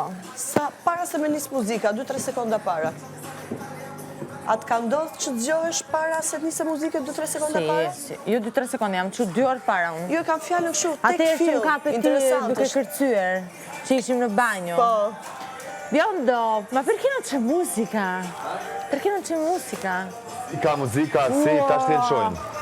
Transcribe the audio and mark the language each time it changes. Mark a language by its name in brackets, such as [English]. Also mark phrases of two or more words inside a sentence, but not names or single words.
[Albanian] Sa para se me nisë muzika, 2-3 sekonda para. A të ka ndodhë që të gjohesh para se të nisë muzike 2-3 sekonda para? Si. Jo 2-3 sekonda, jam që 2 orë para unë. Jo, kam fjallën kështu, tek Atëherë që film, më kape ti interesant duke është. kërcyer, që ishim në banjo. Po, Bjondo, [Italian] ma perché non c'è musica? Perché non c'è musica? [Albanian] I ka muzika, si, tash të lëshojnë.